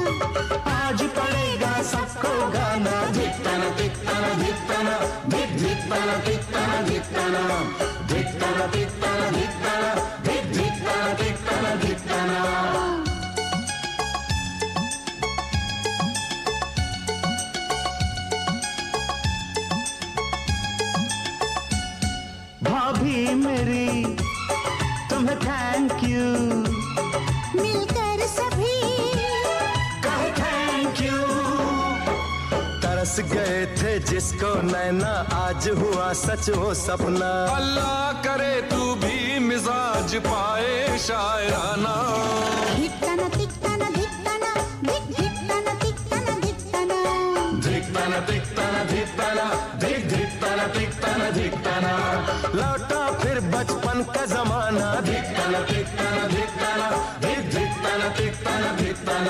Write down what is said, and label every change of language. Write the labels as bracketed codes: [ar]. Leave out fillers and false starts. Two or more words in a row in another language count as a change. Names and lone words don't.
[hi] आज पडेगा सबको गाना धिकताना तिकताना धिकताना धिक धिकताना तिकताना धिकताना धिकताना तिकताना धिकताना धिक धिकताना तिकताना धिकताना भाभी मेरी तुम्हें [en] thank you [hi] मिलकर सभी कहे [en] thank you [hi] तरस गए थे जिसको नैना, आज हुआ सच वो सपना। अल्लाह करे तू भी मिजाज पाए शायराना। धिक्ताना तिक्ताना धिक्ताना धिक धिक्ताना तिक्ताना धिक्ताना। धिक्ताना तिक्ताना धिक्ताना धिक धिक्ताना तिक्ताना धिक्ताना। लौटा फिर बचपन का जमाना, धिक्ताना तिक्ताना धिक्ताना धिक धिक्ताना तिक्ताना धिक्ताना।